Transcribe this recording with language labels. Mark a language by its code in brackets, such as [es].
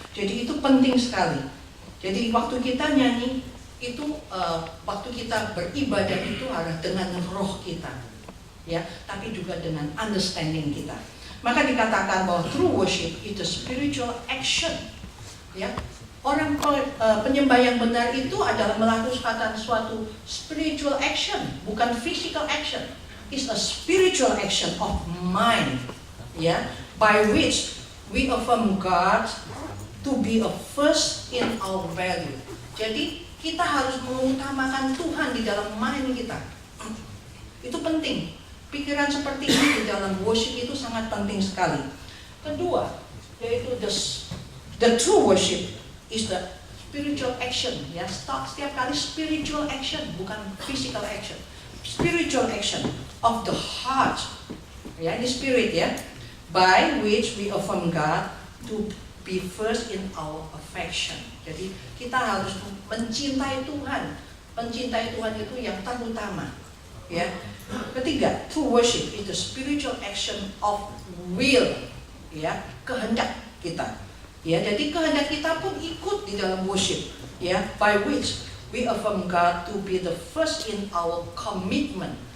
[id] Jadi itu penting sekali. Jadi waktu kita nyanyi itu, waktu kita beribadah itu harus dengan roh kita, ya, tapi juga dengan understanding kita. Maka dikatakan bahwa [en] true worship [id] itu [en] spiritual action, [id] ya. Orang penyembah yang benar itu adalah melakukan suatu [en] spiritual action, bukan physical action. It's a spiritual action of mind, ya, by which we affirm God to be a first in our value. [id] Jadi kita harus mengutamakan Tuhan di dalam mind kita. Itu penting. Pikiran seperti ini di dalam worship itu sangat penting sekali. Kedua, yaitu [en] the true worship is the spiritual action, ya. [id] Setiap kali [en] spiritual action, [id] bukan [en] physical action. Spiritual action of the heart, ya, di spirit, ya, by which we affirm God to be first in our affection. [id] Jadi kita harus mencintai Tuhan. Mencintai Tuhan itu yang terutama, ya. [en] Ketiga, true worship itu spiritual action of will, ya, [id] kehendak kita. Ya, jadi kehendak kita pun ikut di dalam [en] worship, ya, by which we affirm God to be the first in our commitment.